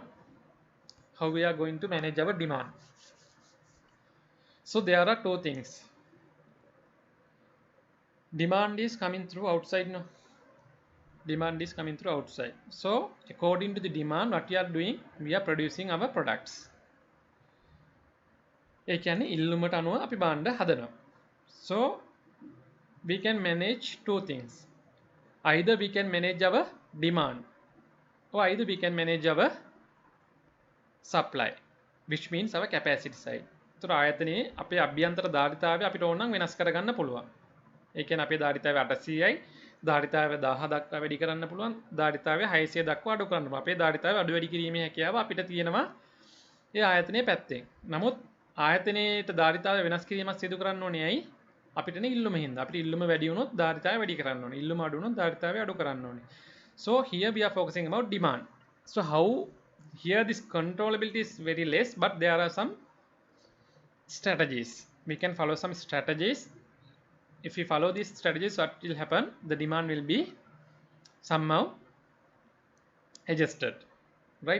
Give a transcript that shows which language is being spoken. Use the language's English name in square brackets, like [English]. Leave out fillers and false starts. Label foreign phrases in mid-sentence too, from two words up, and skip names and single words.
[English] How we are going to manage our demand. So there are two things. Demand is coming through outside, no? Demand is coming through outside. So according to the demand, what we are doing, we are producing our products. [Sinhala] ඒ කියන්නේ ඉල්ලුමට අනුව අපි භාණ්ඩ හදනවා. [English] So we can manage two things. Either we can manage our demand, or either we can manage our supply, which means our capacity side. [Sinhala] ඒතර ආයතනයේ අපේ අභ්‍යන්තර ධාරිතාවය අපිට ඕන නම් වෙනස් කරගන්න පුළුවන්. ඒ කියන්නේ අපේ ධාරිතාවය 800යි, ධාරිතාවය 1000 දක්වා වැඩි කරන්න පුළුවන්, ධාරිතාවය 600 දක්වා අඩු කරන්න පුළුවන්. අපේ ධාරිතාවය අඩු වැඩි කිරීමේ හැකියාව අපිට තියෙනවා ඒ ආයතනයේ පැත්තෙන්. නමුත් ආයතනයේට ධාරිතාවය වෙනස් කිරීමක් සිදු කරන්න ඕනේ ඇයි? අපිට නේ ඉල්ලුම හින්දා. අපිට ඉල්ලුම වැඩි වුණොත් ධාරිතාවය වැඩි කරන්න ඕනේ. ඉල්ලුම අඩු වුණොත් ධාරිතාවය අඩු කරන්න ඕනේ. [English] So here we are focusing about demand. So how here this controllability is very less, but there are some strategies. We can follow some strategies. If we follow these strategies, what will happen? The demand will be somehow adjusted, right?